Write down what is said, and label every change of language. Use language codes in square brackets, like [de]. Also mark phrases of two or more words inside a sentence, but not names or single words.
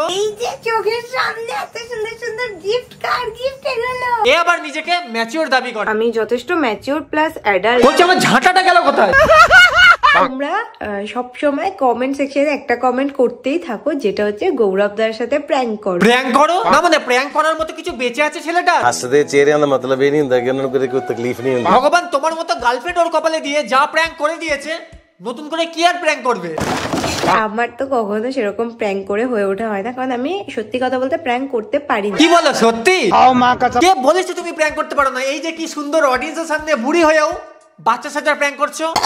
[bn] এই যে চোখের সামনে এত সুন্দর সুন্দর গিফট, কার গিফট এগুলো? এ আবার নিজেকে ম্যাচিওর দাবি করে। আমি যথেষ্ট [en] mature plus adult. [bn] বলছি আমার ঝাঁটাটা গেল কোথায়? তোমরা সব সময় কমেন্ট সেকশনে একটা কমেন্ট করতেই থাকো, যেটা হচ্ছে গৌরবদার সাথে প্র্যাঙ্ক করো। প্র্যাঙ্ক করো? না মানে প্র্যাঙ্ক করার মতো কিছু বেঁচে আছে ছেলেটা? [pa] ਹੱਸਦੇ ਚਿਹਰਿਆਂ ਦਾ ਮਤਲਬ ਇਹ ਨਹੀਂ ਹੁੰਦਾ ਕਿ ਉਹਨਾਂ ਨੂੰ ਕਦੇ ਕੋਈ ਤਕਲੀਫ ਨਹੀਂ ਹੁੰਦੀ। [bn] ভগবান তোমার মতো গার্লফ্রেন্ড ওর কপালে দিয়ে যা প্র্যাঙ্ক করে দিয়েছে, নতুন করে কি আর প্র্যাঙ্ক করবে? আমার তো কখনো সেরকম প্র্যাঙ্ক করে হয়ে ওঠা হয় না, কারণ আমি সত্যি কথা বলতে প্র্যাঙ্ক করতে পারি না। কি বলো সত্যি? কে বলেছে তুমি প্র্যাঙ্ক করতে পারো না? এই যে কি সুন্দর অডিয়েন্সের সামনে বুড়ি হয়েও বাচ্চা সাজার প্র্যাঙ্ক করছো।